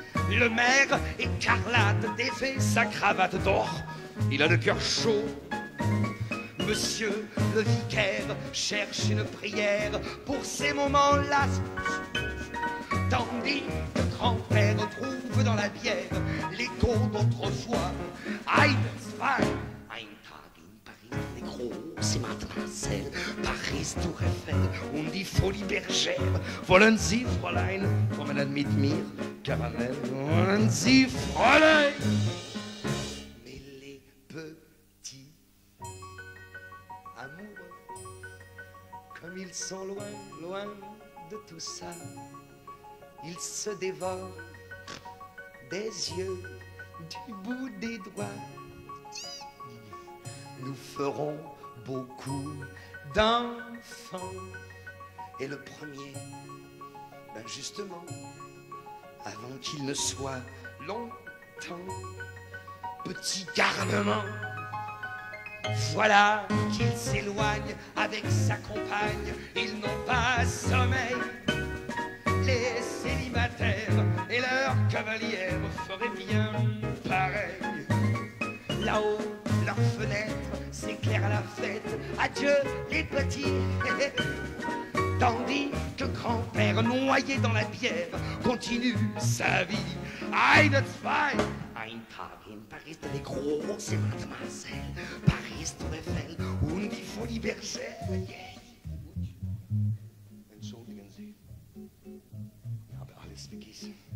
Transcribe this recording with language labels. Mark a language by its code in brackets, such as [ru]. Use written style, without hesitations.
[fr] Le maire écarlate défait sa cravate d'or. Il a le cœur chaud. Monsieur le vicaire cherche une prière pour ces moments-là. Tandis que grand-père trouve dans la bière l'écho d'autrefois. [de] Ein, zwei, ein Tag in Paris, les große Mademoiselle, Paris, Tour Eiffel und die Folie Bergère. Wollen Sie, Fräulein, promenade mit mir, Caramel, wollen Sie, Fräulein? [fr] Mais les petits amoureux, comme ils sont loin, loin de tout ça, ils se dévorent des yeux du bout des doigts. Nous ferons beaucoup d'enfants. Et le premier, ben justement, avant qu'il ne soit longtemps, petit garnement, voilà qu'il s'éloigne avec sa compagne. Ils n'ont pas sommeil. Les célibataires et leurs cavalières feraient bien pareil. Là-haut, leurs fenêtres s'éclairent à la fête. Adieu les petits. Tandis que grand-père, noyé dans la bière, continue sa vie. [de] Ein, zwei, ein Tag in Paris, les große Mademoiselle, Paris, Tour Eiffel und die Folie Bergère. Entschuldigen Sie, ich habe alles vergessen.